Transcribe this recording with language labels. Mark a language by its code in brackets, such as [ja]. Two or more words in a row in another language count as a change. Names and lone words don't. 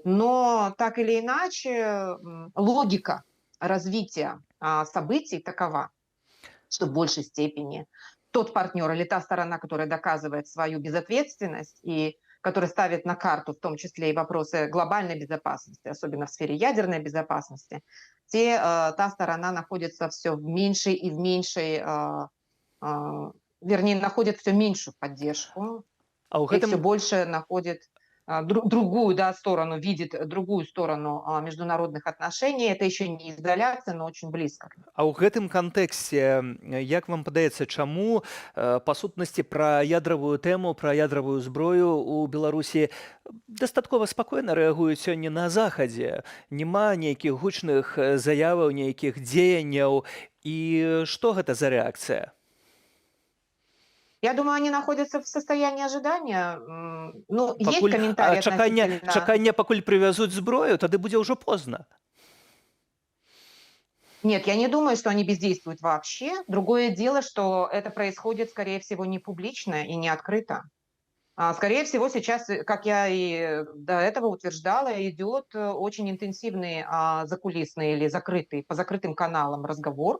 [ru] Но так или иначе, логика развития событий такова, что в большей степени тот партнер или та сторона, которая доказывает свою безответственность и которая ставит на карту в том числе и вопросы глобальной безопасности, особенно в сфере ядерной безопасности, та сторона находится все в меньшей и в меньшей, вернее, находит все меньшую поддержку [be] А ў [ru] и [be] гэтым [ru] все больше находит другую, да, сторону, видит другую сторону международных отношений. Это еще не изоляция, но очень близко. [be] А ў гэтым кантэксце, як вам падаецца, чаму, па сутнасці пра ядравую тэму, пра ядравую зброю ў Беларусі дастаткова спакойна рэагуюць сёння на захадзе? Няма нейкіх гучных заяваў, нейкіх дзеянняў. І што гэта за рэакцыя? [ru] Я думаю, они находятся в состоянии ожидания. Ну, есть [be] Пакуль [ru] комментарии [be] чаканне [ru] относительно... [be] чаканне пакуль прывязуць зброю, тады будзе ўжо позна. [ru] Нет, я не думаю, что они бездействуют вообще. Другое дело, что это происходит, скорее всего, не публично и не открыто. Скорее всего, сейчас, как я и до этого утверждала, идет очень интенсивный закулисный или закрытый, по закрытым каналам разговор.